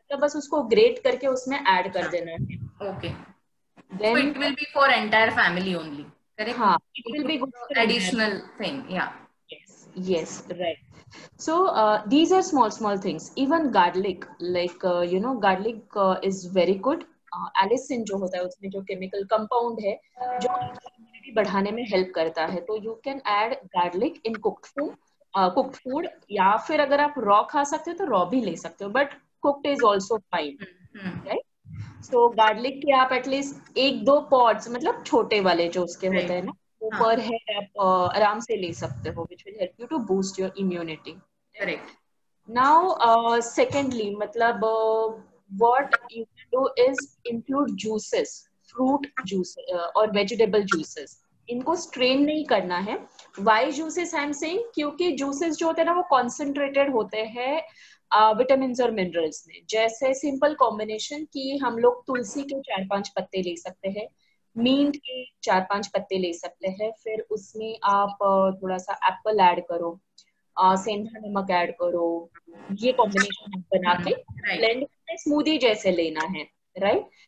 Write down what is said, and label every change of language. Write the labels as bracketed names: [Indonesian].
[Hindi] तो बस उसको grate करके उसमें add कर देना है. [English] Okay. Then so it will be for entire family only, correct? हाँ, it will be good for additional thing, yeah. Yes, right. So these are small things. Even garlic, like garlic is very good. [Hindi] Allicin जो होता है उसमें जो chemical compound है जो immunity बढ़ाने में help करता है, तो [English] you can add garlic in cooked food, [Hindi] या फिर अगर आप raw खा सकते हो तो raw भी ले सकते हो, [English] but cooked is also fine, right? [Hindi] So garlic के आप एटलीस्ट 1-2 pods, मतलब छोटे वाले जो उसके होते हैं ना, पर हेड आप आराम से ले सकते हो, [English] which will help you to boost your immunity. Correct. Now, secondly, मतलब what you can do is include juices, fruit juice और vegetable juices. [Hindi] इनको strain नहीं करना है. [English] Why juices I'm saying? [Hindi] क्योंकि juices जो होते हैं ना वो concentrated होते हैं विटामिन और मिनरल्स में. जैसे सिंपल कॉम्बिनेशन कि हम लोग तुलसी के 4-5 पत्ते ले सकते हैं, मींट के 4-5 पत्ते ले सकते हैं, फिर उसमें आप थोड़ा सा एप्पल ऐड करो, सेंधा नमक ऐड करो, ये कॉम्बिनेशन बना के ब्लेंड करके स्मूदी जैसे लेना है, राइट?